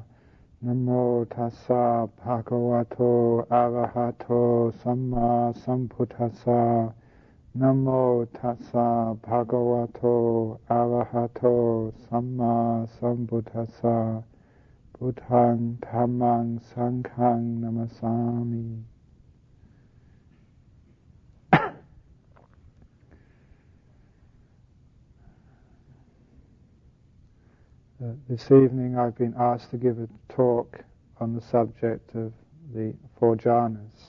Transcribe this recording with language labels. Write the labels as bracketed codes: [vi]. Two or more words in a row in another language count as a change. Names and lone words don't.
[pi] Namo tassa bhagavato arahato samma sambuddhassa. Namo tassa bhagavato arahato samma sambuddhassa. Buddhang dhammang sanghang namasami. [en] This evening I've been asked to give a talk on the subject of the four jhanas.